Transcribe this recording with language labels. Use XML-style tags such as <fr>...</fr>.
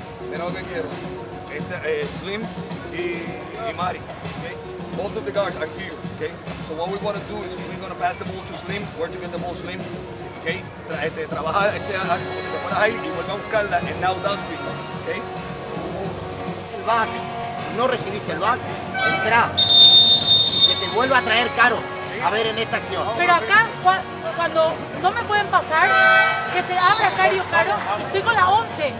<es>Mira lo que quiero. Slim y Mari. ¿Okay?</es> <en>both of the guards are here, okay? So what we want to do is we're going to pass the ball to Slim, where to get the ball Slim, okay?</en> <es>Trabaja se te pone ahí y vuelve a buscarla</es> <en>and now down screen, okay?</en> <es>El back, si no recibís el back, entra. Que te vuelva a traer Caro. A ver en esta acción. Pero acá, cuando no me pueden pasar, que se abra Caro, estoy con la 11.</es>